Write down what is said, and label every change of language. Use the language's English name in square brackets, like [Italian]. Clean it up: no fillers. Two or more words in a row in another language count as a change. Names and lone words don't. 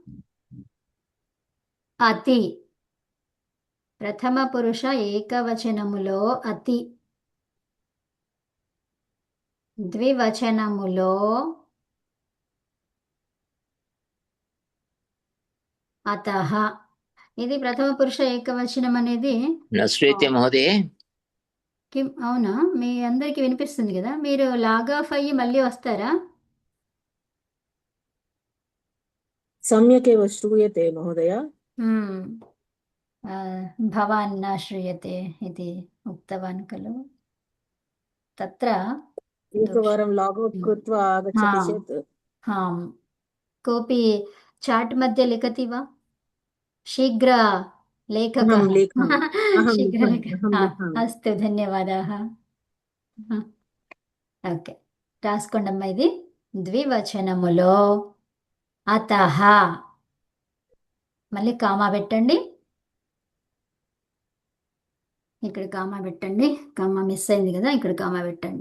[Telugu] అతి. ప్రథమ పురుష ఏకవచనములో అతి. ద్వివచనములో అతః. ఇది ప్రథమ పురుష ఏకవచనం అనేది [Sanskrit] न श्रूयते महोदय? [Telugu] కిం అవునా? మీ అందరికీ వినిపిస్తుంది కదా, మీరు లాగ్ ఆఫ్ అయ్యి మళ్ళీ వస్తారా? [Sanskrit] सम्यक् एव श्रूयते महोदय। మ్మ్. ఆ, भवान् न श्रूयते ఇది उक्तवान् खलु तत्र दोष एकवारं लागौट् कृत्वा आगच्छति हाँ चेत् हाँ कोऽपि चाट् मध्ये लिखति वा? शीघ्र लेखकः अहं लिखामि शीघ्र लेख अहं हाँ, लिखामि। अस्तु धन्यवादाः [Telugu] ఓకే, రాసుకోండమ్మా. ఇది ద్వివచనములో అతః, మళ్ళీ కామా పెట్టండి, ఇక్కడ కామా పెట్టండి, కామా మిస్ అయింది కదా, ఇక్కడ కామా పెట్టండి.